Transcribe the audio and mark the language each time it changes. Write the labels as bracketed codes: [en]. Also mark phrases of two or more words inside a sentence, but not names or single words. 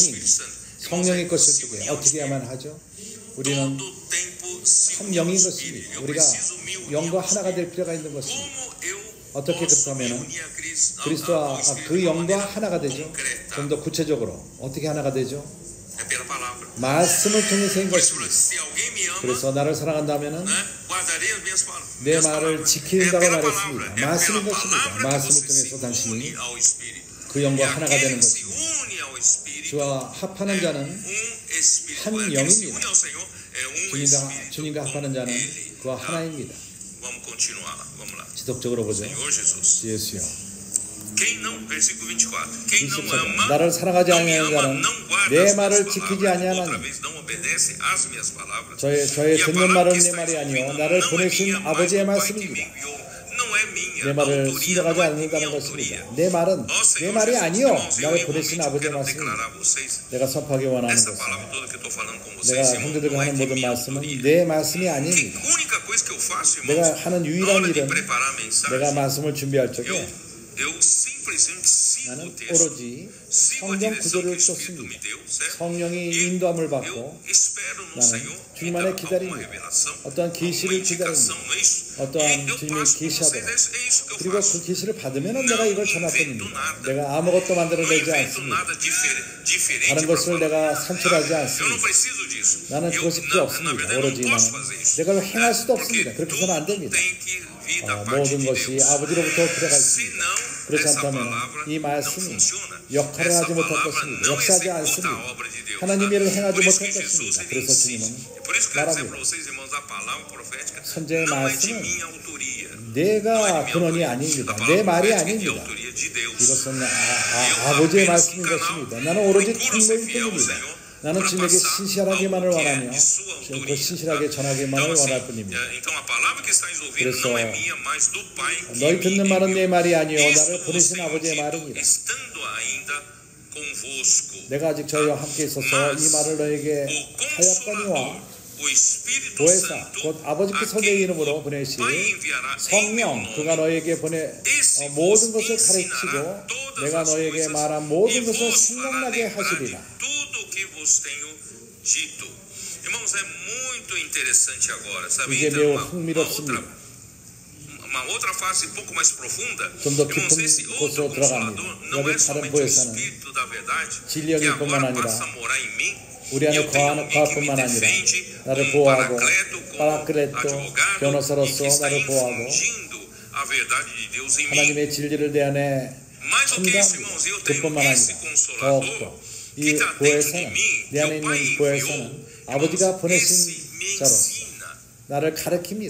[pt] Espírito Santo? [ko] 성령의 것을 [pt] se [ko] 뜨게 [pt] unir ao [ko] 어떻게 [pt] Espírito. [ko] 해야만 하죠? 우리는 [pt] Todo tempo se [ko] 한 [pt] unir ao [ko] 영인 [pt] Espírito. [ko] 것입니다. [pt] Eu [ko] 우리가 [pt] preciso me unir [ko] 영과 [pt] ao [ko] 하나가 [pt] Espírito. [ko] 될 필요가 있는 것입니다. [pt] Como eu [ko] 어떻게 [pt] posso me [ko] 그렇다면 [pt] unir a Cristo, [ko] 그리스도와 [pt] ao Espírito [ko] 그 [pt] de uma [ko] 영과 [pt] maneira [ko] 하나가 되죠. [pt] concreta? [ko] 좀 더 구체적으로 어떻게 하나가 되죠? [pt] É pela palavra. [ko] 말씀을 통해서 인 [pt] Por isso, [ko] 것입니다. [pt] se alguém me ama, [ko] 그래서 나를 사랑한다면은 [pt] né, guardarei as minhas [ko] 내 [pt] minhas [ko] 말을 [pt] palavras. É [ko] 지킨다고 [pt] pela [ko] 말했습니다. [pt] palavra. É [ko] 말씀인 [pt] pela [ko] 것입니다. [pt] palavra que [ko] 말씀을 [pt] você [ko] 통해서 [pt] se [ko] 당신이 [pt] une ao Espírito. [ko] 그 영과 [pt] E [ko] 하나가 [pt] aquele [ko] 되는 [pt] que se [ko] 것입니다. [pt] une ao Espírito [ko] 주와 합하는 자는 [pt] Espírito. [ko] 한 [pt] Aquele que se [ko] 영입니다. [pt] une ao Senhor é Espírito [ko] 주님과 [pt] com [ko] 합하는 자는 [pt] Ele. [ko] 그와 하나입니다. [pt] Vamos continuar lá. Vamos lá. [ko] 지속적으로 보죠. [pt] Senhor Jesus. [ko] 예수여. [pt] Quem não, versículo 24. Quem não [ko] 24절. [pt] ama, [ko] 나를 사랑하지 [pt] não me [ko] 아니하는 [pt] ama, [ko] 자는 [pt] não guarda [ko] 내 [pt] as [ko] 말을 [pt] minhas [ko] 지키지 [pt] palavras. [ko] 아니하나니. [pt] Outra vez, não obedece às minhas palavras. [ko] 저의 [pt] E a [ko] 듣는 [pt] palavra [ko] 말은 [pt] que [ko] 내 [pt] está [ko] 말이 아니요 [pt] ouvindo [ko] 나를 [pt] não é [ko] 보내신 [pt] minha, mas [ko] 아버지의 [pt] do Pai que me [ko] 말씀입니다. [pt] enviou. Não é minha. [ko] 내 [pt] A [ko] 말을 [pt] autoria não [ko] 순종하지 [pt] é de minha [ko] 않는다는 [pt] autoria. [ko] 것입니다. 내 말은 [pt] Ó [ko] 내 [pt] Senhor [ko] 말이 [pt] Jesus, [ko] 아니요 [pt] irmãos, eu [ko] 나를 보내신 [pt] igualmente [ko] 아버지의 [pt] quero [ko] 말씀입니다. [pt] declarar a vocês [ko] 내가 선포하기 원하는 [pt] essa [ko] 것은 [pt] palavra toda que eu estou falando com [ko] 내가 [pt] vocês, irmãos, [ko] 형제들과 [pt] não é [ko] 하는 [pt] de [ko] 모든 [pt] minha [ko] 말씀은 [pt] autoria. [ko] 내 말씀이 [pt] Que [ko] 아닙니다. [pt] a única coisa que eu faço, [ko] 내가 [pt] irmãos, [ko] 하는 [pt] na [ko] 유일한 [pt] hora de [ko] 일은 [pt] preparar a [ko] 내가 [pt] mensagem, [ko] 말씀을 준비할 적에 [pt] eu simplesmente sigo o [ko] 나는 [pt] texto, [ko] 오로지 [pt] sigo a [ko] 성경 [pt] direção que o [ko] 구조를 [pt] Espírito me [ko] 쫓습니다. [pt] deu, certo? [ko] 성령이 [pt] E [ko] 인도함을 받고 [pt] eu espero no [ko] 나는 [pt] Senhor me [ko] 주님만에 [pt] dar alguma [ko] 기다립니다. [pt] revelação, [ko] 어떠한 [pt] alguma [ko] 계시를 [pt] indicação, [ko] 기다립니다. [pt] não é isso? [ko] 어떠한 [pt] E eu [ko] 주님의 [pt] passo por [ko] 계시하도록. [pt] vocês, é isso que eu [ko] 그리고 [pt] faço. [ko] 그 계시를 받으면 내가 이걸 전할 [pt] invento [ko] 뿐입니다. [pt] nada. [ko] 내가 아무것도 [pt] Não [ko] 만들어내지 [pt] invento [ko] 않습니다. [pt] nada diferente [ko] 다른 [pt] para [ko] 것을 [pt] falar. [ko] 내가 산출하지 [pt] Eu não [ko] 않습니다. [pt] preciso disso. [ko] 나는 [pt] Eu, [ko] 그것이 필요 [pt] na [ko] 없습니다. [pt] verdade, eu [ko] 오로지 [pt] não posso [ko] 나는 [pt] fazer isso. [ko] 내가 행할 수도 [pt] Porque [ko] 없습니다. 그렇게 해서는 안 [pt] tudo [ko] 됩니다. [pt] tem que vir da parte [ko] 모든 [pt] de [ko] 것이 [pt] Deus. [ko] 아버지로부터 들어가 있습니다. [pt] Senão, [ko] 그렇지 [pt] essa [ko] 않다면 [pt] palavra [ko] 이 [pt] não [ko] 말씀이 [pt] funciona. [ko] 역할을 [pt] Essa [ko] 하지 못할 [pt] palavra [ko] 것입니다. [pt] não [ko] 역사하지 [pt] executa a [ko] 않습니다. [pt] obra de Deus. [ko] 하나님의 일을 행하지 [pt] Por isso [ko] 못할 [pt] que Jesus [ko] 것입니다. [pt] ele [ko] 그래서 [pt] insiste. [ko] 주님은 [pt] Por isso que eu quero dizer [ko] 말합니다. [pt] para vocês, irmãos, a palavra profética [ko] 선제의 [pt] não é de [ko] 말씀은 [pt] minha autoria. [ko] 내가 근원이 아닙니다. 내 말이 아닙니다. [pt] autoria de Deus. [ko] 이것은 아버지의 말씀인 것입니다. 나는 오로지 통로일 뿐입니다. 나는 주님에게 신실하기만을 원하며 그 신실하게 전하기만을 원할 뿐입니다. 그래서 너희 듣는 말은 내 말이 아니요 나를 보내신 아버지의 말입니다. 내가 아직 저희와 함께 있어서 이 말을 너에게 하였거니와 보혜사 곧 아버지께서 내 이름으로 보내신 성령 그가 너에게 보내 모든 것을 가르치고 내가 너에게 말한 모든 것을 생각나게 하시리라. [pt] Irmãos, é muito interessante agora, sabe? [ko] 이게 매우 흥미롭습니다. [pt] Uma outra fase um pouco mais profunda. [ko] 좀 더 [pt] Irmãos, esse [ko] 깊은 [pt] outro [ko] 곳으로 들어갑니다. [pt] consolador não é [ko] 여기 다른 [pt] somente o [ko] 보혜사는 [pt] Espírito da verdade, que [ko] 진리의 뿐만 [pt] agora [ko] 아니라 [pt] passa a morar em mim. [ko] 우리 안에 거할 뿐만 아니라 나를 보호하고 파라클레토 변호사로서 나를 보호하고 하나님의 진리를 내 안에 첨가합니다. 그뿐만 아니라 더욱더 이 보혜사는 내 안에 있는 보혜사는 아버지가 보내신 자로서 나를 가르칩니다.